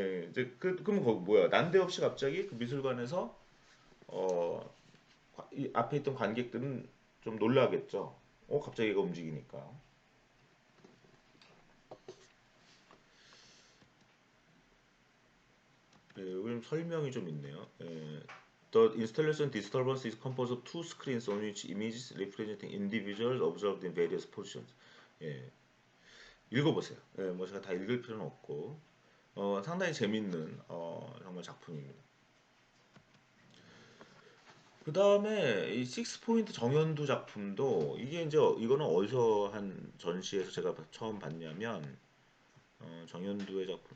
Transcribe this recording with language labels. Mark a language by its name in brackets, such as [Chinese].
[Korean] 이제 그러면 거 뭐야? 난데없이 갑자기 그 미술관에서 어, 이 앞에 있던 관객들은 좀 놀라겠죠. 갑자기 얘가 움직이니까. 여기 좀 설명이 좀 있네요. [English] The installation disturbance is composed of two screens on which images representing individuals observed in various positions. [Korean] 예, 읽어보세요. 예, 뭐 제가 다 읽을 필요는 없고 상당히 재밌는 정말 작품입니다. 그 다음에 이 식스 포인트 정현두 작품도 이게 이제 이거는 어디서 한 전시에서 제가 처음 봤냐면 정현두의 작품.